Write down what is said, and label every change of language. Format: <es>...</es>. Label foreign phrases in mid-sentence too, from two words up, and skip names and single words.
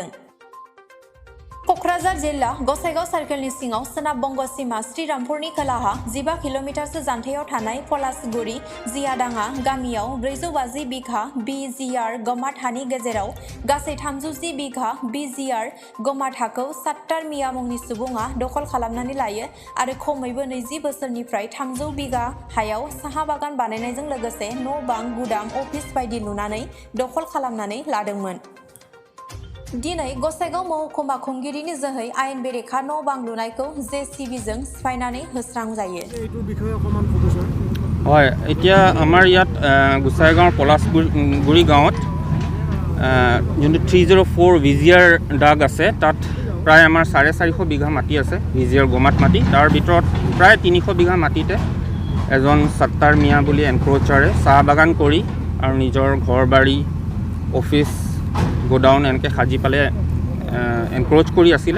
<brx>क'क्राझार जिल्ला गसाइगाव सार्केलनि सिङाव सोनाब बंग सीमा श्रीरामपुरनि खोलाहा 15 किल'मिटारसो जानथायाव थानाय पलासगुरि जियाडाङा गामियाव 450 बिघा BGR गमाथ हानि गेजेराव गासै 310 बिघा BGR गमाथ हाखौ सात्तार मिया मुंनि सुबुङा दखल खालामनानै लायो आरो खमैबो 20 बोसोरनिफ्राय 300 बिघा हायाव साहा बागान बानायनायजों लोगोसे न' बां गुदाम अफिस बायदि लुनानै दखल खालामनानै लादोंमोन। दिनै गसाइगाव महकुमा खुंगिरिनि जोहै आयेन बेरेखा न' बां लुनायखौ JCBजों सिफायनानै होस्रांजायो।</brx> <as>হয়, এতিয়া আমাৰ ইয়াত গোসাইগাঁৱৰ পলাশগুৰি গাঁৱত যোনটো 304 VGR দাগ আছে তাত প্ৰায় আমাৰ 450 বিঘা মাটি আছে VGR গমাত মাটি। তাৰ ভিতৰত প্ৰায় 300 বিঘা মাটিতে এজন সত্তাৰ মিয়া বুলি এনক্ৰ'চাৰে চাহ বাগান কৰি আৰু নিজৰ ঘৰ বাৰী অফিচ গোডাউন এনেকৈ সাজি পালে এনক্ৰ'চ কৰি আছিলে।</as>